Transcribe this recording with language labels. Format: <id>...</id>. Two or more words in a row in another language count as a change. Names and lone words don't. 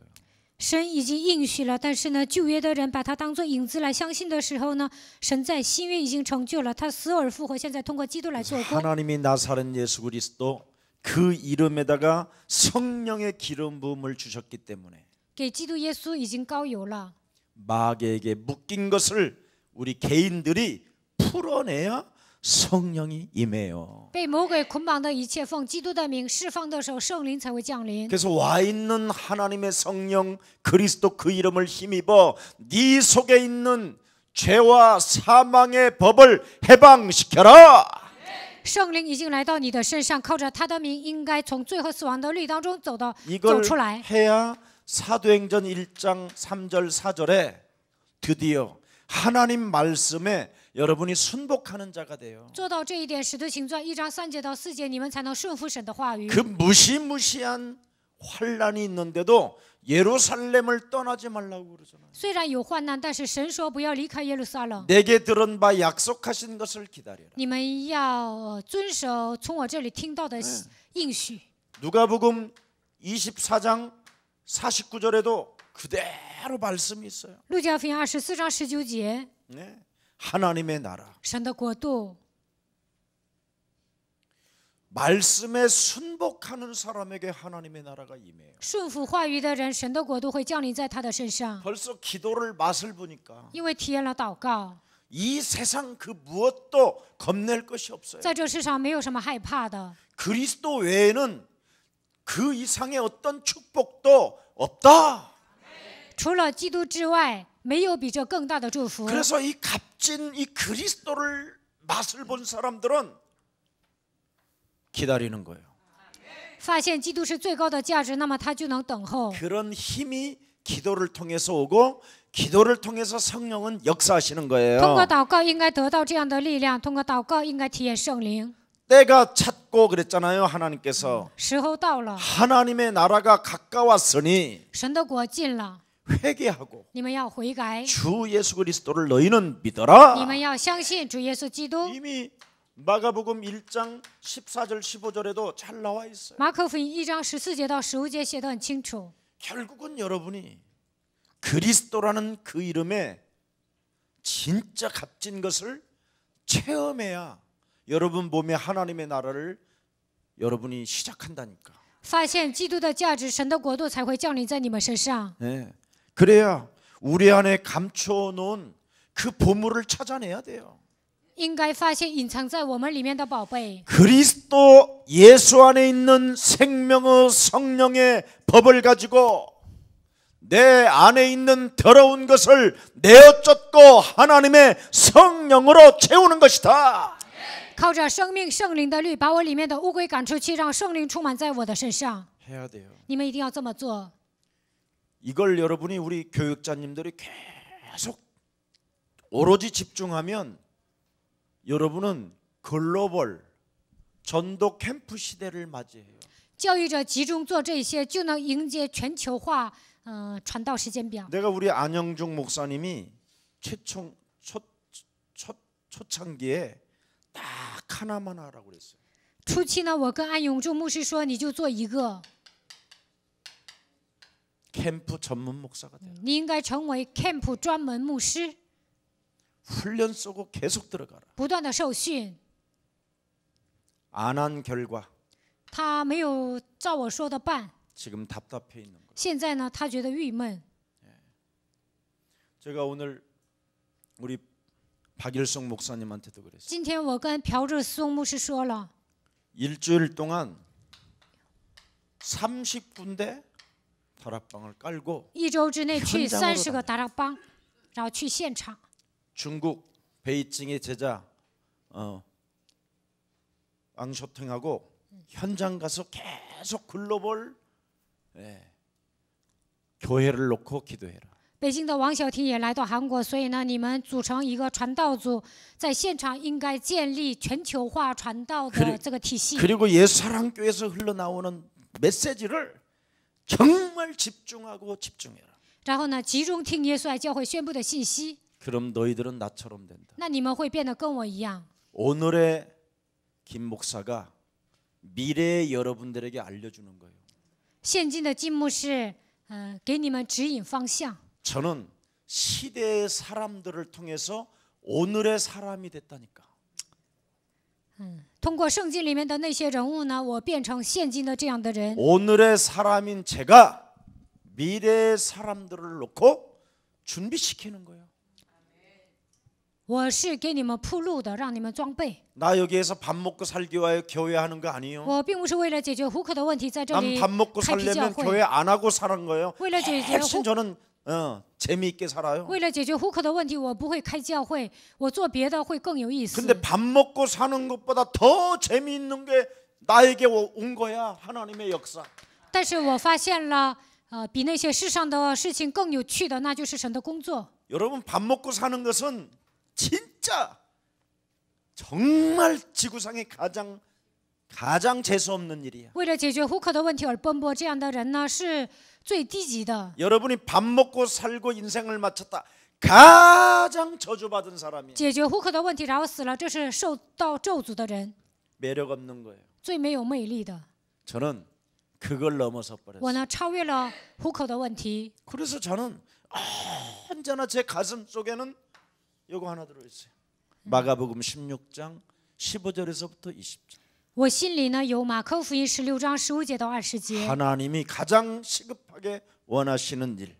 <zh>神已经应许了，但是呢，旧约的人把它当作影子来相信的时候呢，神在新约已经成就了，他死而复活，现在通过基督来做工。</zh> <ko>하나님이 나사렛 예수 그리스도 그 이름에다가 성령의 기름 부음을 주셨기 때문에</ko> <zh>给基督耶稣已经膏油了。</zh> <ko>마귀에게 묶인 것을 우리 개인들이 풀어내야 성령이 임해요.</ko> <zh>被魔鬼捆绑的一切，奉基督的名释放的时候，圣灵才会降临。</zh> <ko>그래서 와 있는 하나님의 성령 그리스도 그 이름을 힘입어 네 속에 있는 죄와 사망의 법을 해방시켜라.</ko> <zh>圣灵已经来到你的身上，靠着他的名，应该从罪和死亡的律当中走</zh> <ko>이걸</ko> <zh>出来。</zh> <ko>해야 사도행전 1장 3절 4절에 드디어 하나님 말씀에 여러분이 순복하는 자가 돼요.</ko> <zh>做到这一点，使徒行传1章3节到4节，你们才能顺服神的话语。</zh> <ko>그 무시무시한 환란이 있는데도 예루살렘을 떠나지 말라고 그러잖아요.</ko> <zh>虽然有患难，但是神说不要离开耶路撒冷。</zh> <ko>내게 들은 바 약속하신 것을 기다려라.</ko> <zh>你们要遵守从我这里听到的应许。</zh> <ko>누가복음 24장 49절에도 그대로 말씀이 있어요.</ko> <zh>路加福音24章19节，</zh> <ko>네. 하나님의 나라.</ko> <zh>神的国度。</zh> <ko>말씀에 순복하는 사람에게 하나님의 나라가 임해요.</ko> <zh>顺服话语的人，神的国度会降临在他的身上。</zh> <ko>벌써 기도를 맛을 보니까</ko> <zh>因为体验了祷告，</zh> <ko>이 세상 그 무엇도 겁낼 것이 없어요.</ko> <zh>在这世上没有什么害怕的。</zh> <ko>그리스도 외에는 그 이상의 어떤 축복도 없다.</ko> <zh>除了基督之外，没有比这更大的祝福。</zh> <ko>그래서 이 값진 이 그리스도를 맛을 본 사람들은 기다리는 거예요.</ko> <zh>发现基督是最高的价值，那么他就能等候。</zh> <ko>그런 힘이 기도를 통해서 오고 기도를 통해서 성령은 역사하시는 거예요.</ko> <zh>通过祷告应该得到这样的力量，通过祷告应该体验圣灵。</zh> <ko>때가 찼고 그랬잖아요. 하나님께서</ko> <zh>时候到了，</zh> <ko>하나님의 나라가 가까웠으니</ko> <zh>神的国近了，</zh> <ko>회개하고</ko> <zh>你们要悔改，</zh> <ko>주 예수 그리스도를 너희는 믿어라.</ko> <zh>你们要相信主耶稣基督。</zh> <ko>이미 마가복음 1장 14절 15절에도 잘 나와 있어요.</ko> <zh>马可福音1章14节到15节写得很清楚。</zh> <ko>결국은 여러분이 그리스도라는 그 이름에 진짜 값진 것을 체험해야 여러분 몸에 하나님의 나라를 여러분이 시작한다니까.</ko> <zh>发现基督的价值，神的国度才会降临在你们身上。</zh> <ko>네. 그래야 우리 안에 감춰놓은 그 보물을 찾아내야 돼요.</ko> <zh>应该发现隐藏在我们里面的宝贝。</zh> <ko>그리스도 예수 안에 있는 생명의 성령의 법을 가지고 내 안에 있는 더러운 것을 내어 쫓고 하나님의 성령으로 채우는 것이다.</ko> <zh>靠着生命圣灵的律，把我里面的污鬼赶出去，让圣灵充满在我的身上。</zh> <ko>해야 돼요.</ko> <zh>你们一定要这么做。</zh> <ko>이걸 여러분이 우리 교육자님들이 계속 오로지 집중하면 여러분은 글로벌 전도 캠프 시대를 맞이해요.</ko> <zh>教育者集中做这些，就能迎接全球化传道时间表。</zh> <ko>내가 우리 안영중 목사님이 초창기에 딱 하나만 하라고 그랬어요.</ko> <zh>初期呢，我跟安永柱牧师说，你就做一个，</zh> <ko>캠프 전문 목사가 돼요.</ko> <zh>你应该成为 camp 专门牧师，</zh> <ko>훈련 쏘고 계속 들어가라.</ko> <zh>不断的受训。</zh> <ko>안 한 결과</ko> <zh>他没有照我说的办，</zh> <ko>지금 답답해 있는 거예요.</ko> <zh>现在呢，他觉得郁闷。</zh> <ko>제가 오늘 우리 박일성 목사님한테도 그랬어요.</ko> <zh>今天我跟朴志松牧师说了，</zh> <ko>일주일 동안 30군데 다락방을 깔고</ko> <zh>1 周之内去</zh> <ko>현장으로</ko> <zh>30个达拉邦，然后去现场。</zh> <ko>중국 베이징의 제자 앙쇼팅하고 현장 가서 계속 글로벌 교회를 놓고 기도해라.</ko> <zh>北京的王小婷也来到韩国，所以呢，你们组成一个传道组，在现场应该建立全球化传道的这个体系。</zh> <ko>그리고 예수사랑교회에서 흘러나오는 메시지를 정말 집중하고 집중해라.</ko> <zh>然后呢，集中听耶稣爱教会宣布的信息，</zh> <ko>그럼 너희들은 나처럼 된다.</ko> <zh>那你们会变得跟我一样。</zh> <ko>오늘의 김 목사가 미래의 여러분들에게 알려주는 거예요.</ko> <zh>现今的金牧师，给你们指引方向。</zh> <ko>저는 시대의 사람들을 통해서 오늘의 사람이 됐다니까.</ko> <zh>通过圣经里面的那些人物呢，我变成现今的这样的人。</zh> <ko>오늘의 사람인 제가 미래의 사람들을 놓고 준비시키는 거예요.</ko> <zh>我是给你们铺路的，让你们装备。</zh> <ko>나 여기에서 밥 먹고 살기 위하여 교회 하는 거 아니에요.</ko> <zh>我并不是为了解决糊口的问题在这</zh> <ko>난</ko> <zh>里</zh> <ko>밥 먹고</ko> <zh>开辟教</zh> <ko>살려면</ko> <zh>会，</zh> <ko>교회 안 하고 사는 거예요.</ko> <zh>为了解决</zh> <ko>핵심 저는 재미있게 살아요.</ko> <zh>为了解决糊口的问题，我不会开教会，我做别的会更有意思。</zh> <ko>근데 밥 먹고 사는 것보다 더 재미있는 게 나에게 온 거야. 하나님의 역사.</ko> <zh>但是我发现了，比那些世上的事情更有趣的，那就是神的工作。</zh> <ko>여러분 밥 먹고 사는 것은 진짜 정말 지구상에 가장 재수 없는 일이야.</ko> <zh>为了解决糊口的问题而奔波，这样的人呢是最低级的。</zh> <ko>여러분이 밥 먹고 살고 인생을 마쳤다. 가장 저주받은 사람이야.</ko> <zh>解决糊口的问题，然后死了，这是受到咒诅的人，</zh> <ko>매력 없는 거예요.</ko> <zh>最没有魅力的。</zh> <ko>저는 그걸 넘어서</ko> <zh>我</zh> <ko>버렸어요.</ko> <zh>呢超越了糊口的问题，</zh> <ko>그래서 저는 언제나 제 가슴 속에는 이거 하나 들어있어요. 마가복음 16장 15절에서부터 20절.</ko> <zh>我心里呢有马可福音16章15节到20节，</zh> <ko>하나님이 가장 시급하게 원하시는 일,</ko>